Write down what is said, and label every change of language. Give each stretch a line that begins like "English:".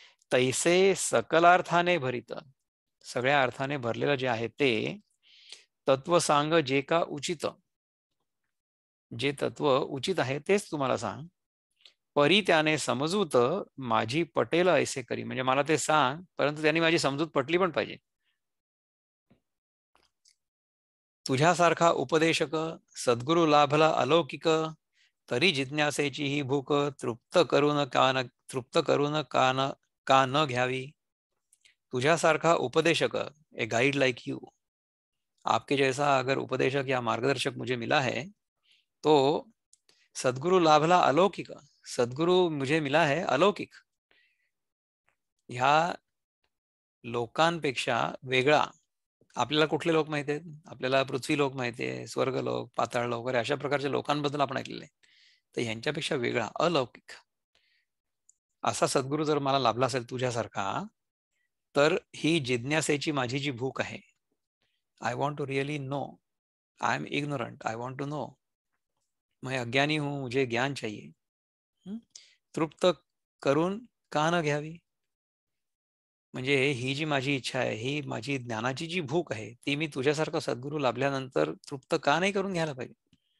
Marathi: तैसे सकलार्थाने भरित, सगळ्या अर्थाने भरलेलं जे आहे ते, तत्व सांग जे का उचित, जे तत्व उचित आहे तेच तुम्हाला सांग, परी त्याने समजूत, माझी पटेल ऐसे करी, म्हणजे मला ते सांग परंतु त्यांनी माझी समजूत पटली पण पाहिजे. तुझ्यासारखा उपदेशक सद्गुरु लाभला अलौकिक, तरी जिज्ञासेची ही भूक, तृप्त करून का न घ्यावी. तुझ्यासारखा उपदेशक,
English: a guide like you,
Hindi: आपके जैसा अगर उपदेशक या मार्गदर्शक मुझे मिला है तो
Marathi: सद्गुरु लाभला अलौकिक,
Hindi: सद्गुरु मुझे मिला है अलौकिक,
Marathi: ह्या लोकांपेक्षा वेगळा. आपल्याला कुठले लोक माहिती आहेत? आपल्याला पृथ्वी लोक माहिती आहे, स्वर्ग लोक, पाताळ लोक वगैरे अशा प्रकारच्या लोकांबद्दल आपण ऐकलेले आहे. तर ह्यांच्यापेक्षा वेगळा अलौकिक असा सद्गुरू जर मला लाभला असेल तुझ्यासारखा, तर ही जिज्ञासेची माझी जी भूक आहे,
English: I want to really know, I am ignorant, I want to know,
Hindi: मैं अज्ञानी हूं, मुझे ज्ञान चाहिए,
Marathi: तृप्त करून का न घ्यावी, म्हणजे ही जी माझी इच्छा आहे, ही माझी ज्ञानाची जी भूक आहे, ती मी तुझ्यासारखा सद्गुरू लाभल्यानंतर तृप्त का नाही करून घ्यायला पाहिजे?